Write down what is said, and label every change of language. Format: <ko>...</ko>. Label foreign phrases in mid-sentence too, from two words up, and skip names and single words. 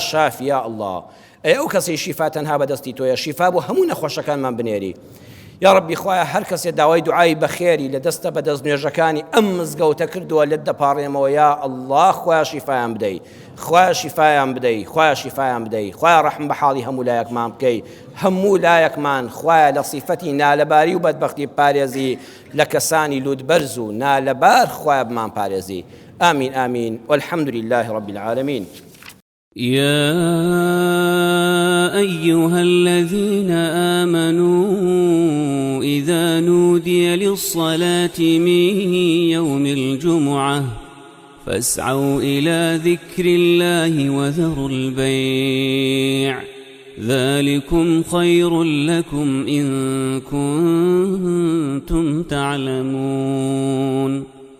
<ar>شافی یا الله</ar> <ckb>ئەو کەسەی شیفا تەنها بەدەستی تۆیە شیفا بۆ هەموو نەخۆشەکانمان بنێری</ckb> <ar>یا ربی</ar> <ckb>خوای هەر کەسێ داوای دوعای بەخێری لە دەستە بەدەست نوێژەکانی ئەم مزگەوتە کردووە لێت دەپاڕێمەوە</ckb> <ar>یا الله</ar> <ckb>خوای شیفایان بدەی خوای شیفایان بدەی خوای شیفایان بدەی خوای ڕەحم بە حاڵی هەموو لایەکمان بکەی هەموو لایەکمان خوای لە صیفەتی نالەباری و بەدبەختی پارێزی لە کەسانی لودبەرز و نالەبار خوای بمان پارێزی</ckb> <ar>آمين آمين والحمد لله رب العالمين. يا أيها الذين آمنوا إذا نودي للصلاة من يوم الجمعة فاسعوا إلى ذكر الله وذروا البيع ذلكم خير لكم إن كنتم تعلمون.</ar>